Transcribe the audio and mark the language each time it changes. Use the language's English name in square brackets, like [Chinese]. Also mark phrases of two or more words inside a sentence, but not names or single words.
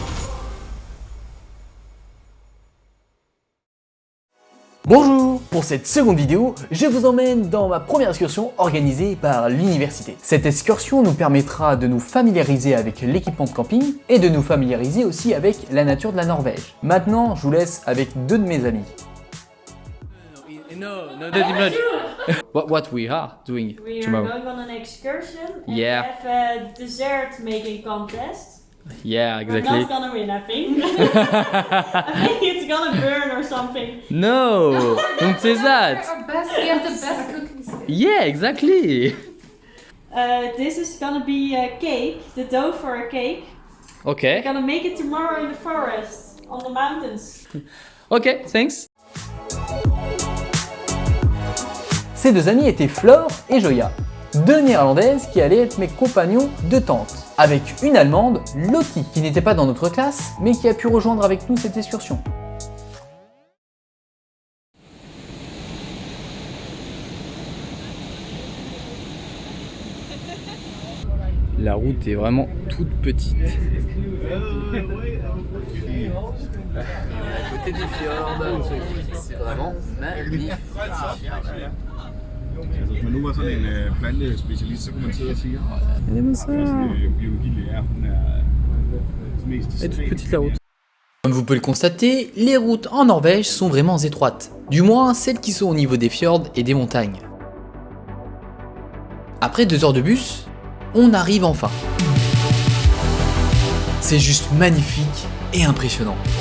[French] Bonjour! Pour cette seconde vidéo, je vous emmène dans ma première excursion organisée par l'université. Cette excursion nous permettra de nous familiariser avec l'équipement de camping et de nous familiariser aussi avec la nature de la Norvège. Maintenant, je vous laisse avec deux de mes amis. [English] No, not much. What we are doing We are tomorrow? going on an excursion and Yeah. we have a dessert making contest. Yeah, We're exactly. not gonna win, I think. I think it's gonna burn or something. No, don't say that. We have the best cookies. Yeah, exactly. This is gonna be a cake, the dough for a cake. We're Okay. gonna make it tomorrow in the forest, on the mountains. Okay, thanks. [French] Ces deux amis étaient Flore et Joya, deux néerlandaises qui allaient être mes compagnons de tente, avec une allemande, Lottie, qui n'était pas dans notre classe, mais qui a pu rejoindre avec nous cette excursion. La route est vraiment toute petite. Côté des fjords, c'est vraiment magnifique. [Danish] Altså, hvis man nu var sådan en plantespecialist, så kunne man sidde og sige, biologilærer, hun er mest [French] Elle est toute petite la route. Comme vous pouvez le constater, les routes en Norvège sont vraiment étroites. Du moins, celles qui sont au niveau des fjords et des montagnes. Après 2 heures de bus, on arrive enfin. C'est juste magnifique et impressionnant.